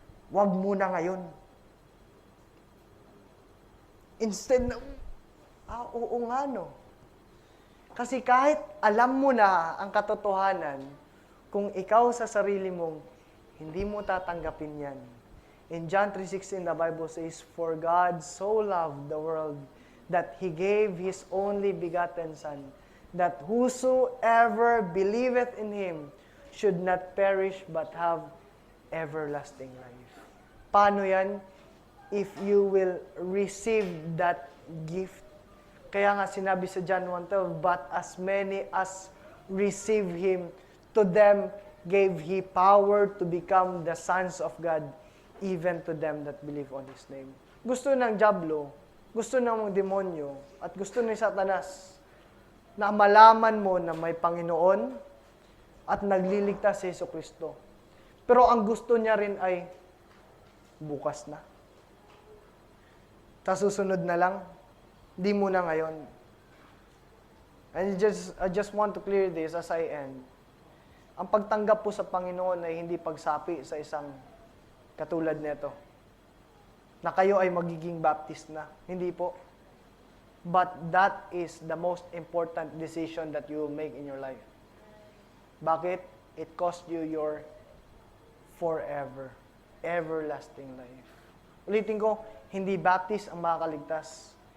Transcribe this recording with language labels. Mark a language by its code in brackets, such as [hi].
[tl] Wag muna ngayon. Instead na, oo nga no. Kasi kahit alam mo na ang katotohanan, kung ikaw sa sarili mong hindi mo tatanggapin yan. [en] In John 3:16, the Bible says, "For God so loved the world that He gave His only begotten Son, that whosoever believeth in Him should not perish but have everlasting life." [tl] Paano yan? [en] If you will receive that gift. [tl] Kaya nga sinabi sa [en] John 1:12, "But as many as receive Him, to them gave He power to become the sons of God, even to them that believe on His name." [tl] Gusto ng dyablo, gusto ng mga demonyo, at gusto ni Satanas na malaman mo na may Panginoon at nagliligtas si Jesucristo. Pero ang gusto niya rin ay bukas na. Tas susunod na lang, di muna ngayon. [en] And I just want to clear this as I end. [tl] Ang pagtanggap po sa Panginoon ay hindi pagsapi sa isang katulad nito. Na kayo ay magiging Baptist na. Hindi po. [en] But that is the most important decision that you will make in your life. [tl] Bakit? [en] It cost you your forever, everlasting life. [tl] Ulitin ko, hindi Baptist ang makakaligtas.